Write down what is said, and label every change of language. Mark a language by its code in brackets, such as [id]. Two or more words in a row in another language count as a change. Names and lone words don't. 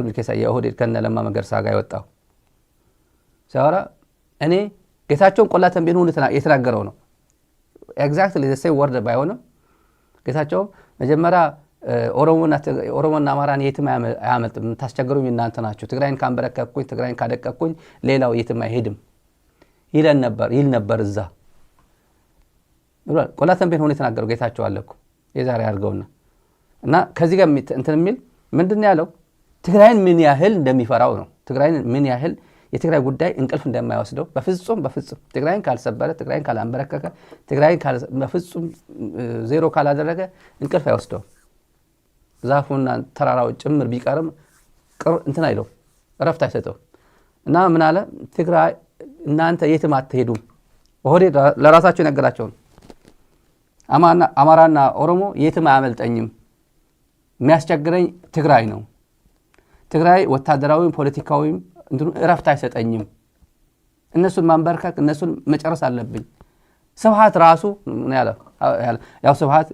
[am] ሚልኬሳ የኦህዴድ ከነ ለማ መገርሳ ጋር የወጣው ሲያወራ እኔ ጌታቸውን ቆላ ተንቤን ሆነ የተናገረው ነው። [en] exactly the same word [am] ባይሆንም ጌታቸው መጀመሪያ ኦሮሞና አማራን የትም አያመልጥም፣ ታስቸግሩኝ እናንተ ናችሁ፣ ትግራይን ካንበረከኩኝ ትግራይን ካደቀኩኝ ሌላው የትም አይሄድም ይል ነበር እዛ ብሏል። ቆላ ተንቤን ሆነ የተናገረው ጌታቸው አለኩ የዛሬ አድርገውና እና ከዚህ ጋር እንትን የሚል ምንድን ያለው ትግራይን ምን ያህል እንደሚፈራው ነው። ትግራይን ምን ያህል የትግራይ ጉዳይ እንቅልፍ እንደማይወስደው በፍጹም ትግራይን ካልሰበረ ትግራይን ካላንበረከከ ትግራይን በፍጹም ዜሮ ካላደረገ እንቅልፍ አይወስደው። ዛፉና ተራራው ጭምር ቢቀርም እንትን አይለው እረፍት አይሰጠው እና ምን አለ ትግራይ እናንተ የትም አትሄዱም። ኦህዴድ ለራሳቸው ነገራቸው አማራና ኦሮሞ የትም አያመልጠኝም፣ የሚያስቸግረኝ ትግራይ ነው። ትግራይ ወታደራዊም ፖለቲካዊም እንትኑ እረፍት አይሰጠኝም። እነሱን ማንበርከክ እነሱን መጨረስ አለብኝ። ስብሃት ራሱ ያው ስብሃት